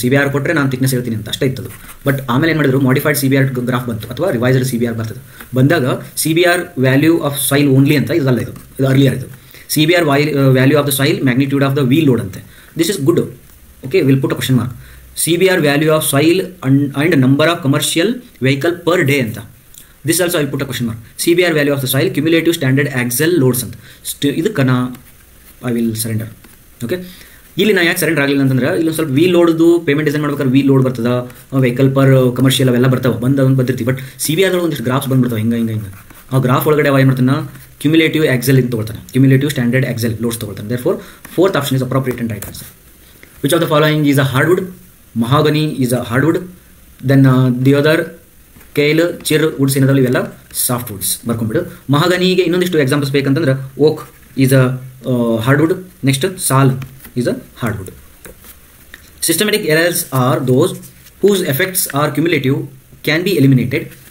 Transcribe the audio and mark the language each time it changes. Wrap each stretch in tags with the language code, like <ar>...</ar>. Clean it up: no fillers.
<kn>CBR ಕೊಟ್ಟರೆ ನಾನು thickness ಹೇಳ್ತೀನಿ ಅಂತ ಅಷ್ಟೇ ಇತ್ತದು. ಬಟ್ ಆಮೇಲೆ ಏನು ಮಾಡಿದ್ರು, ಮಾಡಿಫೈಡ್ CBR ಗ್ರಾಫ್ ಬಂತು ಅಥವಾ ರಿವೈಸ್ಡ್ CBR ಬರ್ತದೆ. ಬಂದಾಗ CBR value of soil only ಅಂತ ಇದಲ್ಲ, ಇದು ಅರ್ಲಿಯರ್.</kn> <en>ಇದು CBR value of the soil magnitude of the wheel load ಅಂತೆ. This is good. Okay, will put a question mark. CBR value of soil and number of commercial vehicle per day ಅಂತ. This also I will put a question mark. CBR value of the soil cumulative standard axle loads ಅಂತ. ಇದಕ್ಕೆ I will surrender.</en> <kn>Okay, ಇಲ್ಲಿ ನಾ ಯಾಕೆ surrender ಆಗಲಿಲ್ಲ ಅಂತಂದ್ರೆ ಇಲ್ಲೊಂದು ಸ್ವಲ್ಪ ವೀಲ್ ಲೋಡ್ದು ಪೇಮೆಂಟ್ ಡಿಸೈನ್ ಮಾಡ್ಬೇಕಾದ್ರೆ ವೀಲ್ ಲೋಡ್ ಬರ್ತದ, ವೆಹಿಕಲ್ ಪರ್ ಕಮರ್ಷಿಯಲ್ ಅವೆಲ್ಲ ಬರ್ತಾವೆ, ಬಂದಿರ್ತೀವಿ. ಬಟ್ CBR ಒಂದಿಷ್ಟು ಗ್ರಾಫ್ಸ್ ಬಂದ್ಬಿಡ್ತಾವೆ ಹಿಂಗೆ. ಆ ಗ್ರಾಫ್ ಒಳಗಡೆ ಏನು ಮಾಡ್ತಾನೆ, ಕ್ಯುಮುಲೇಟಿವ್ ಆಕ್ಸೆಲ್ ಅಂತ ತೊಗೊಳ್ತಾನೆ, cumulative standard axle loads ತೊಗೊಳ್ತಾನೆ.</kn> <en>Therefore fourth option is appropriate and right answer. Which of the following is a hardwood? Mahogany is a hardwood. Then the other kale, chir woods</en> <kn>ಏನದಾವಲ್ಲ ಇವೆಲ್ಲ soft Woods ಬರ್ಕೊಂಡ್ಬಿಡು. ಮಹಾಗನಿಗೆ ಇನ್ನೊಂದಿಷ್ಟು examples ಬೇಕಂತಂದ್ರೆ</kn> <en>Oak is a hardwood, next sal is a hardwood. Systematic errors are those whose effects are cumulative can be eliminated.</en>